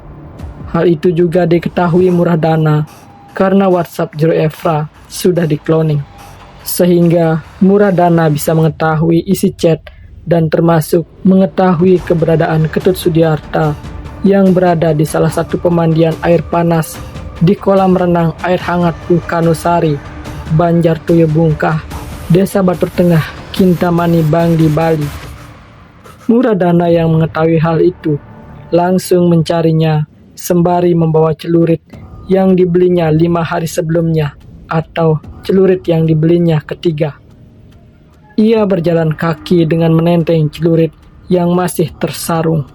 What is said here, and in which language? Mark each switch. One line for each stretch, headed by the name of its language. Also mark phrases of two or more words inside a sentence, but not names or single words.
Indonesian: Hal itu juga diketahui Murah Dana karena WhatsApp Jero Epra sudah dikloning, sehingga Murah Dana bisa mengetahui isi chat dan termasuk mengetahui keberadaan Ketut Sudiarta yang berada di salah satu pemandian air panas di kolam renang air hangat Vulkanosari, Banjar Toya Bungkah, Desa Batur Tengah, Kintamani, Bangli, Bali. Muradana yang mengetahui hal itu langsung mencarinya sembari membawa celurit yang dibelinya 5 hari sebelumnya atau celurit yang dibelinya ketiga. Ia berjalan kaki dengan menenteng celurit yang masih tersarung.